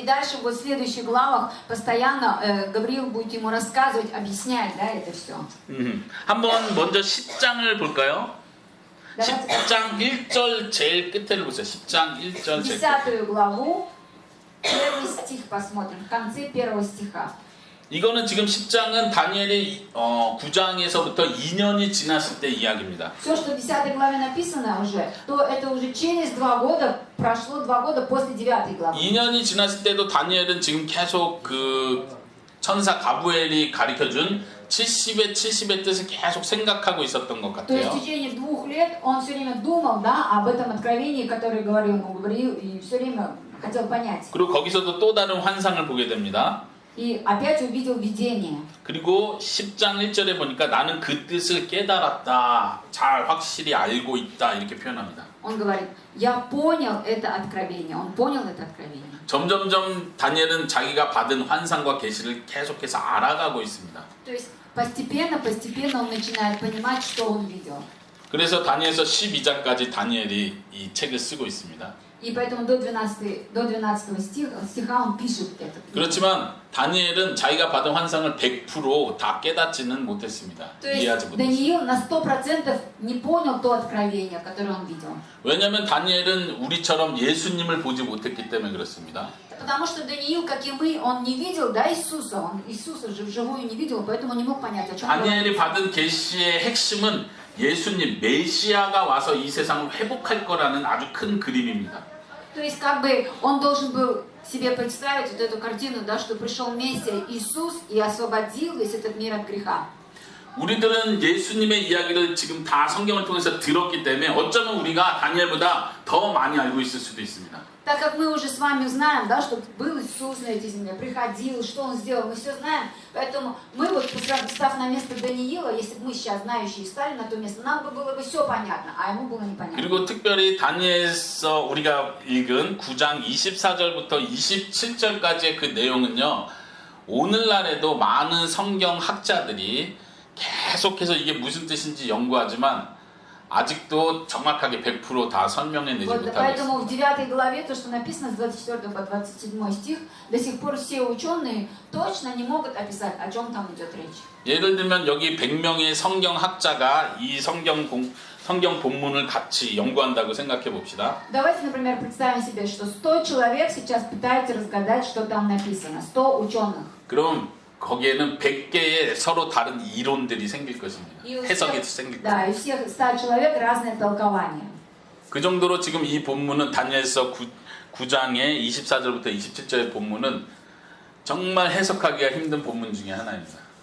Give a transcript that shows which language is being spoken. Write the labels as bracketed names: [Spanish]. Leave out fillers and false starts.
[Russian] И дальше вот в следующих главах постоянно Гавриил будет ему рассказывать, объяснять, да, это все. [Korean] 한번 먼저 10장을 볼까요? [Russian] Давайте [Korean] 10장 1절 제일 끝에를 보세요. 10장 1절 제일 끝. [Russian] 10 главу, первый стих посмотрим, в конце первого стиха. [Korean] 이거는 지금 10장은 다니엘이 9장에서부터 2년이 지났을 때 이야기입니다. [Russian] Все, что в 10 главе написано уже, то это уже через 2 года, прошло 2 года после 9 главы. [Korean] 2년이 지났을 때도 다니엘은 지금 계속 그 천사 가브리엘이 가르쳐준 70의 뜻을 계속 생각하고 있었던 것 [Russian] То есть в [Korean] 같아요. [Russian] течение 2 лет он все время думал, да, об этом откровении, которое говорил ему Гавриил, и все время хотел понять. [Korean] 그리고 거기서도 또 다른 환상을 보게 됩니다. [Russian] И опять увидел видение. [Korean] 그리고 10장 1절에 보니까 나는 그 뜻을 깨달았다. 잘 확실히 알고 있다. 이렇게 표현합니다. [Russian] Он говорит, я понял это откровение. Он понял это откровение. [Korean] 점점점 다니엘은 자기가 받은 환상과 계시를 계속해서 알아가고 있습니다. [Russian] То есть постепенно он начинает понимать, что он видел. [Korean] 그래서 다니엘서 12장까지 다니엘이 이 책을 쓰고 있습니다. [Russian] И поэтому до 12 стиха он пишет это. [Korean] 그렇지만 다니엘은 자기가 받은 환상을 100% 다 깨닫지는 못했습니다. [Russian] То есть [Korean] 이해하지 못했습니다. [Russian] Даниил на 100% не понял то откровение, которое он видел. [Korean] 왜냐하면 다니엘은 우리처럼 예수님을 보지 못했기 때문에 그렇습니다. [Russian] Потому что Даниил, как и мы, он не видел, да, Иисуса. Он Иисуса же вживую не видел, поэтому не мог понять, о чем [Korean] 다니엘이 받은 계시의 핵심은 예수님 메시아가 와서 이 세상을 회복할 거라는 아주 큰 그림입니다. [Russian] То есть как бы он должен был себе представить вот эту картину, да, что пришел Мессия Иисус и освободил весь этот мир от греха. [Korean] 우리들은 예수님의 이야기를 지금 다 성경을 통해서 들었기 때문에 어쩌면 우리가 다니엘보다 더 많이 알고 있을 수도 있습니다. [Russian] Так как мы уже с вами знаем, да, что был Иисус на этой земле, приходил, что Он сделал, мы все знаем, поэтому мы вот, став на место Даниила, если бы мы сейчас знающие стали на то место, нам бы было бы все понятно, а ему было непонятно. [Korean] 그리고 특별히 다니엘서 우리가 읽은 9장 24절부터 27절까지의 그 내용은요, 오늘날에도 많은 성경 학자들이 계속해서 이게 무슨 뜻인지 연구하지만 아직도 정확하게 100% 다 설명해내지 [Russian] Вот, [Korean] 못하고 [Russian] поэтому [Korean] 있습니다. [Russian] в 9 главе, то, что написано с 24 по 27 стих, до сих пор все ученые точно не могут описать, о чем там идет речь. [Korean] 예를 들면 여기 100명의 성경 학자가 이 성경 본문을 같이 연구한다고 생각해 봅시다. [Russian] Давайте, например, представим себе, что 100 человек сейчас пытаются разгадать, что там написано. 100 ученых. [Korean] 그럼 거기에는 100개의 서로 다른 이론들이 생길 것입니다. 해석이 생길 [Russian] Да, [Korean] 것입니다. [Russian] и у всех 100 человек разные толкования. [Korean] 그 정도로 지금 이 본문은 다니엘서 9장의 24절부터 27절의 본문은 정말 해석하기가 힘든 본문 중에 하나입니다.